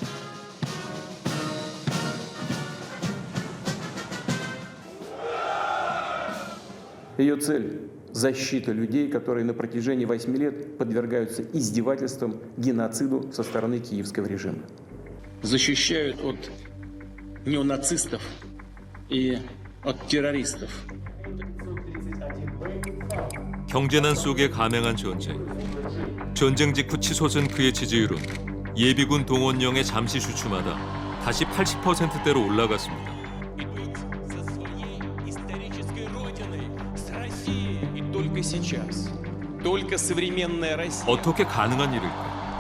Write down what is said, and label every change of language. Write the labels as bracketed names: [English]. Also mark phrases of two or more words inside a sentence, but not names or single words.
[Russian] Ее цель – защита людей, которые на протяжении 8 лет подвергаются издевательствам, геноциду со стороны киевского режима. Защищают от неонацистов и от террористов. [Korean] 경제난 속에 감행한 전쟁. 전쟁 직후 치솟은 그의 지지율은 예비군 동원령의 잠시 주춤하다 다시 80%대로 올라갔습니다. 어떻게 가능한 일일까?